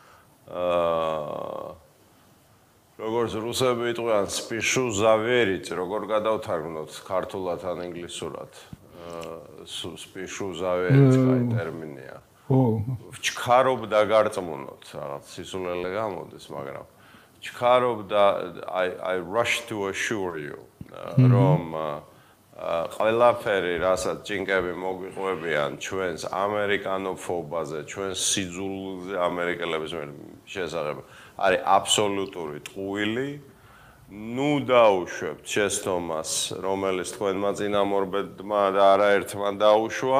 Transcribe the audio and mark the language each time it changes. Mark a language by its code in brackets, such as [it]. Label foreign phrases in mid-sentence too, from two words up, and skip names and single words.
[ka] როგორც რუსები იტყვიან, [ru] спешу заверить, [ka] როგორ გადავთარგმნოთ ქართულად ან ინგლისურად. [ru] спешу заверить [ka] კაი ტერმინია. ვჩქარობ და გარწმუნოთ, რაღაც სისულელე გამოდის, მაგრამ ვჩქარობ და [en] I rush to assure you, [ka] რომ ყველაფერი, რასაც ჭინკები მოგვიყვებიან ჩვენს ამერიკანოფობაზე, ჩვენს სიძულვილზე ამერიკელების შესახებ, არის აბსოლუტური ტყუილი. ნუ დაუშვებთ შეცდომას, რომელიც თქვენმა წინამორბედმა და არაერთმა დაუშვა.